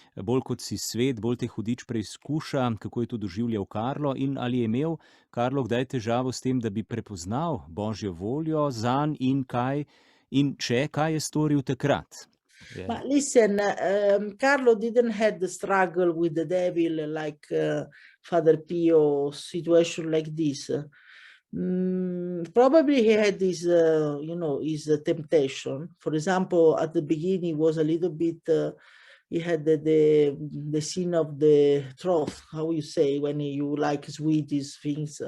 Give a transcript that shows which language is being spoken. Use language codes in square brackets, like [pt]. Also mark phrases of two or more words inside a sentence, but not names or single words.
[sl] bolj kot si svet, bolj te hudič preizkuša, kako je to doživljal Karlo in ali je imel Karlo kdaj težavo s tem, da bi prepoznal Božjo voljo zanj in če, kaj je storil takrat? [en] But listen, Carlo didn't have the struggle with the devil like Father Pio, situation like this. Probably he had his, his temptation. For example, at the beginning was a little bit, he had the sin of the trough, how you say, when you like sweeties things.